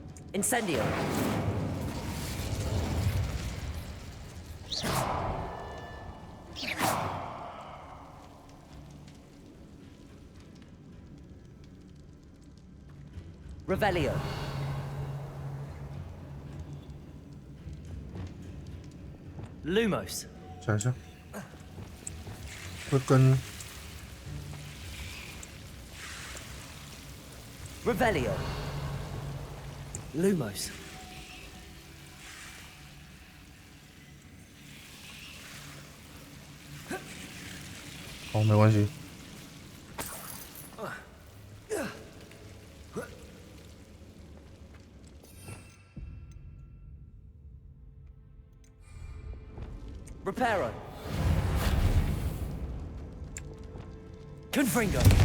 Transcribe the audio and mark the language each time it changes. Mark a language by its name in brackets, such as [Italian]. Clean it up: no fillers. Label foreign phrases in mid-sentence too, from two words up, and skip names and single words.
[Chinese] Incendio. Revelio. Lumos. 想一下，会跟 Revelio. Lumos. 好，没关系。 Reparo. Confringo.